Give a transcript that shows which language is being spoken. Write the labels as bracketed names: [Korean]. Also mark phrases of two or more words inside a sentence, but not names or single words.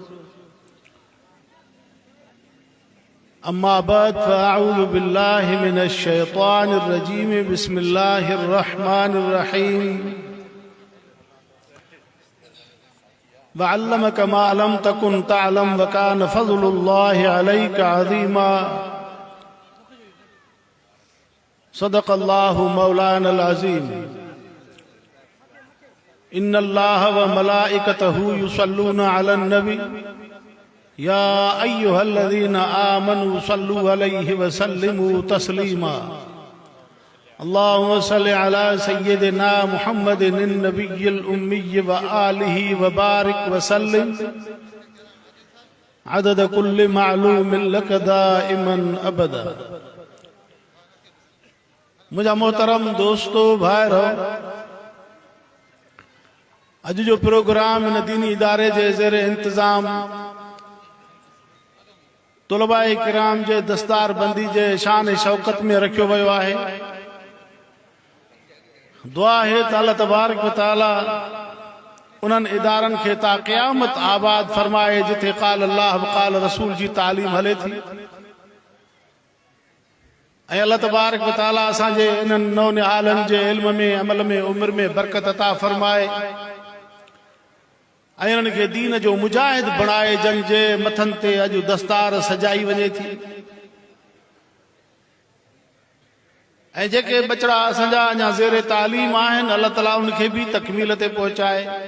[Arabic] أما بعد فأعوذ بالله من الشيطان الرجيم بسم الله الرحمن الرحيم وعلمك ما لم تكن تعلم وكان فضل الله عليك عظيما صدق الله مولانا العظيم إن الله وملائكته يصلون على النبي يا أيها الذين آمنوا صلوا عليه وسلموا تسليما اللهم صل على سيدنا محمد النبي الأمي وآله وبارك وسلم عدد كل معلوم لك دائما أبدا. [Sindhi] मुझा मोहतरम दोस्तों भाइरो, अज जो प्रोग्राम इन दीनी इदारे जे ज़ेर इंतज़ाम तुलबाए किराम जे दस्तार बंदी जे शान शौकत में रखियो वियो आहे। दुआ है त [Arabic] الله تبارك وتعالى [Sindhi] उन्हनि इदारनि खे ता क़यामत आबाद फरमाए जिथे [Arabic] قال الله وقال الرسول [Sindhi] जी तालीम हले थी। ऐं [Arabic] الله تبارك وتعالى [Sindhi] असांजे इन्हनि नौनिहालनि जे इल्म में अमल में उम्र में बरकत अता फरमाए ऐं इन्हनि खे दीन जो मुजाहिद बणाए जंग जे मथनि ते अॼु दस्तार सजाई वञे थी। ऐं जेके बचड़ा असांजा अञा ज़ेरे तालीम आहिनि अल्लाह ताला उनखे भी तकमील ते पहुचाए।